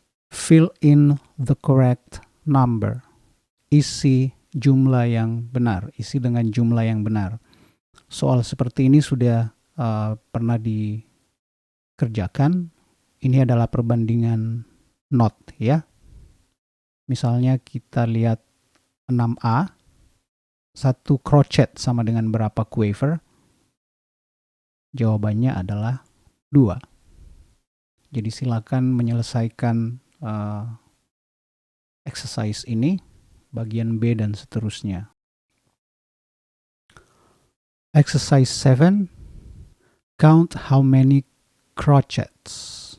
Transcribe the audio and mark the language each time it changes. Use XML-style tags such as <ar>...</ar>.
<en>Fill in the correct number.</en> <id>Isi jumlah yang benar, isi dengan jumlah yang benar. Soal seperti ini sudah pernah dikerjakan. Ini adalah perbandingan not, ya. Misalnya kita lihat 6A, 1 crochet sama dengan berapa quaver? Jawabannya adalah 2. Jadi silakan menyelesaikan exercise ini, bagian B dan seterusnya.</id> <en>Exercise 7. Count how many crochets.</en>